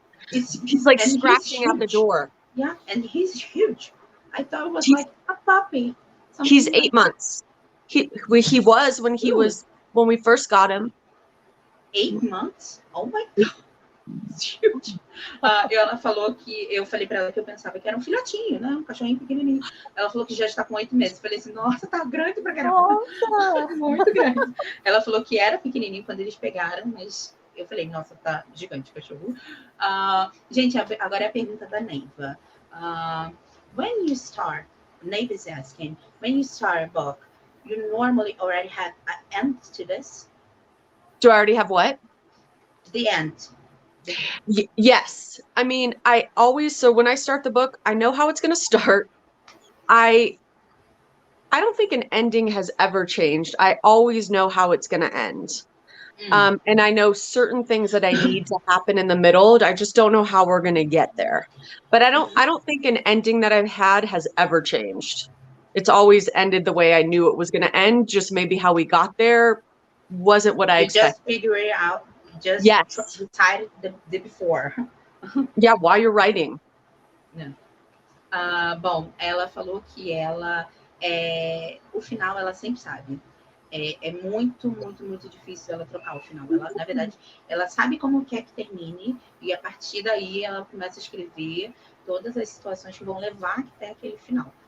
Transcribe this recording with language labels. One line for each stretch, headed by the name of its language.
English: He's like scratching out the door. Yeah, and he's huge. I thought it was like a puppy. He's 8 months. He was when we first got him. 8 months? Oh my God. It's huge.
Portuguese: Ela falou que eu falei para ela que eu pensava que era um filhotinho, né? Um cachorrinho pequenininho. Ela falou que já está com 8 meses. Eu falei assim, nossa, tá grande pra caramba. Muito grande. Ela falou que era pequenininho quando eles pegaram, mas eu falei, nossa, tá gigante o cachorro. Gente, agora é a pergunta da Neiva.
English: When you start, Neiva is asking, when you start a book, you normally already have an end to this? Do I already have what? The end. Yes. I mean, so when I start the book, I know how it's going to start. I don't think an ending has ever changed. I always know how it's going to end. And I know certain things that I need to happen in the middle. I just don't know how we're going to get there. But I don't think an ending that I've had has ever changed. It's always ended the way I knew it was going to end. Just maybe how we got there wasn't what I expected. Just figure it out. Just decided the before. Yeah, while you're writing.
Portuguese: Bom, ela falou que ela o final ela sempre sabe. É muito, muito, muito difícil ela trocar o final. Ela, na verdade, ela sabe como quer que termine e a partir daí ela começa a escrever todas as situações que vão levar até aquele final.